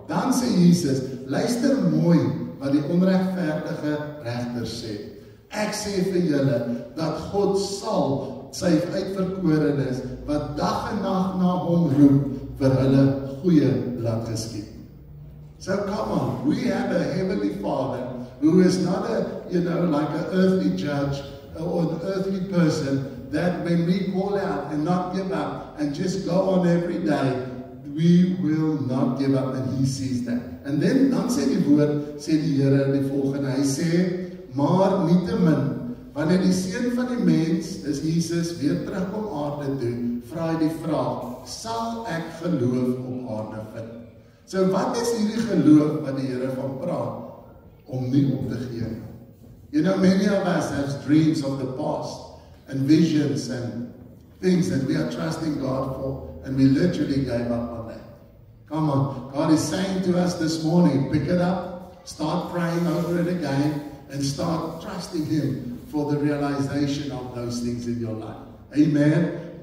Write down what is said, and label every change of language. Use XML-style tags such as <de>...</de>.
<af>Dan sê Jesus, luister mooi wat die onregverdige regter sê. Ek sê vir julle dat God sal sy uitverkorenes wat dag en nag na hom roep vir hulle goeie laat geskied.</af> <en>So come on, we have a heavenly Father who is not like an earthly judge or an earthly person that when we call out and not give up and just go on every day, we will not give up, and He sees that.</en> <af>En dan sê die woord, sê die Here die volgende, hy sê, maar nietemin, wanneer die Seun van die mens, dis Jesus, weer terugkom aarde toe, vra hy die vraag, sal ek geloof op aarde vind? So wat is hierdie geloof wat die Here van praat? Om nie op te gee.</af> <en>You know, many of us have dreams of the past, and visions and things that we are trusting God for, and we literally gave up on that. Come on, God is saying to us this morning, pick it up, start praying over it again, and start trusting Him for the realization of those things in your life. Amen.</en>